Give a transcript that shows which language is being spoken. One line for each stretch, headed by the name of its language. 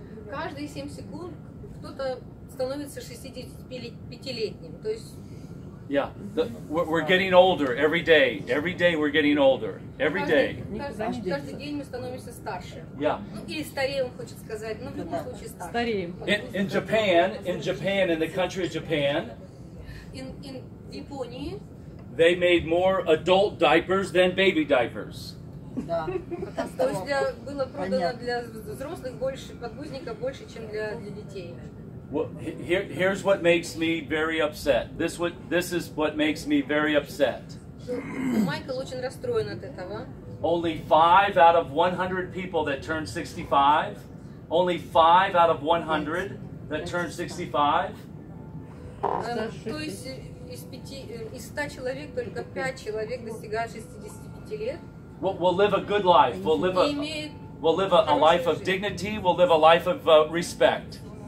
Russian: Каждые 7 секунд кто-то становится 65-летним. То есть
English: Yeah. We're getting older every day. Every day we're getting older. Every day.
Russian: каждый день мы становимся старше.
English: Yeah.
Russian: Ну, или старее, он хочет сказать, но в любом случае старше. Стареем.
English: In Japan, in the country of Japan,
Russian: В Японии
English: they made more adult diapers than baby diapers.
Russian: Да. то есть было продано для взрослых больше подгузников больше, чем для детей.
English: Well, here's what makes me very upset. This is what makes me very upset.
Russian: Майкл очень расстроен от этого.
English: Only 5 out of 100 people that turn 65, only 5 out of 100 that turn 65.
Russian: То есть из 100 человек только 5 человек достигают 65 лет.
English: We'll live a good life. We'll live a life of dignity. We'll live a life of respect.